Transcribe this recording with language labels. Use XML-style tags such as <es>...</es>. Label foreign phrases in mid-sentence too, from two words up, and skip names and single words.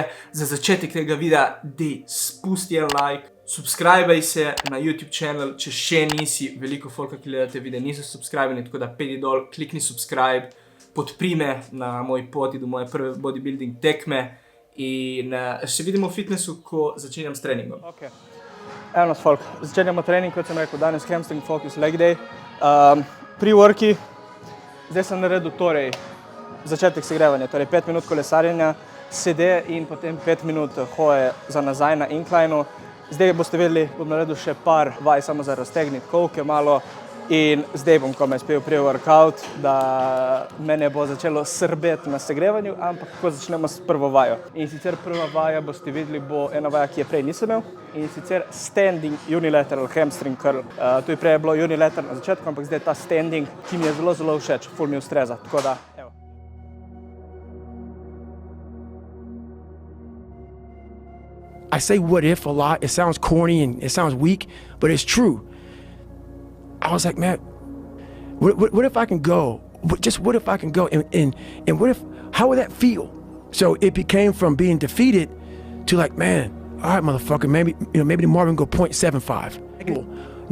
<sl>Za začetek tega videa, dej spusti en like, subscribaj se na YouTube channel, če še nisi, veliko folka, ki gledate videe, niso subscribeni, tako da pedi dol, klikni subscribe, podpri me na moji poti do moje prve bodybuilding tekme. In se vidimo v fitnessu, ko začenjam s treningom. Evo nas folk, začenjamo trening, kot sem rekel, danes</sl> <en>hamstring focus leg day.</en> <sl>Pre-worki, zdaj sem naredil torej začetek segrevanja, torej 5 minut kolesarjenja, sede in potem 5 minut hoje za nazaj na inclineu. Zdaj boste videli, bom naredil še par vaj samo za raztegniti kolke malo. In zdaj bom komaj spel pre-workout, da me ne bo začelo srbeti na segrevanju, ampak ko začnemo s prvo vajo. In sicer prva vaja, boste videli, bo ena vaja, ki je prej nisem imel, in sicer</sl> <en>standing unilateral hamstring curl.</en> <sl>Tu je prej bilo unilateral na začetku, ampak zdaj ta standing, ki mi je zelo všeč, ful mi ustreza, tako da, evo.</sl> <en>I say what if a lot, it sounds corny and it sounds weak, but it's true. I was like, man, what if I can go? What if I can go? And what if, how would that feel? So it became from being defeated to like, man, all right, motherfucker, maybe the Marvin go 0.75.</en>